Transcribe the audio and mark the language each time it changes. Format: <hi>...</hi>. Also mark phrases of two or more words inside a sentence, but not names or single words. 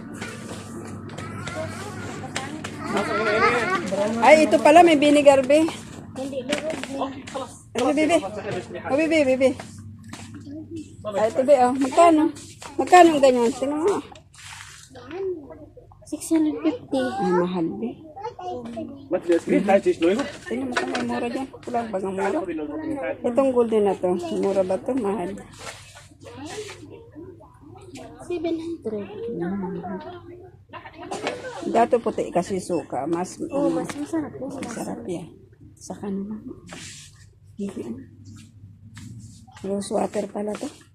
<tl>Ay, ito pala may vinegar, Bi. Hindi, lirog. Ano, Bibi? O, Bibi, Bibi. Ay, ito, Bi, oh. Magkano? Magkano ang ganyan? Tingnan mo. 650. Ay, mahal, Bi.</tl> <nl>Wat is dit? Hij is nooit.</nl> <tl>Tingnan mo kung may mura dyan. Kulang ba ng mura? Itong golden na to. Mura ba to? Mahal. 700. Dato puti kasi suka. Mas, Oh, mas masarap po. masarap yan. Saka naman.</tl> <en>Rose water</en> <tl>pala to.</tl>